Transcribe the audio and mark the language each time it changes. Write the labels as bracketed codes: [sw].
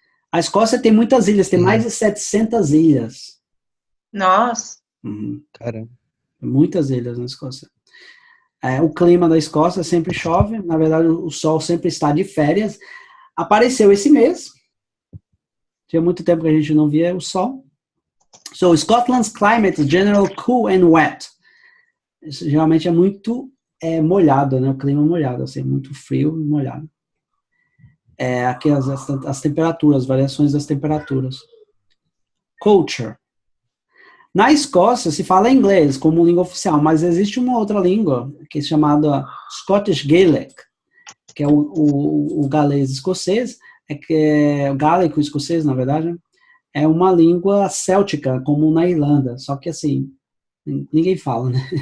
[pt] A Escócia tem muitas ilhas, tem mais de 700 ilhas. Nossa! Caramba. Muitas ilhas na Escócia. O clima da Escócia sempre chove, na verdade o sol sempre está de férias. Apareceu esse mês, tinha muito tempo que a gente não via o sol. [en] So, Scotland's climate is generally cool and wet. [pt] Isso geralmente é muito molhado, né? O clima molhado, assim, muito frio e molhado. Aqui as temperaturas, variações das temperaturas. Culture. Na Escócia se fala inglês como língua oficial, mas existe uma outra língua que é chamada Scottish Gaelic, que é o galês escocês, que é o gálico escocês, na verdade, é uma língua céltica, como na Irlanda, só que assim, Ninguém fala, né?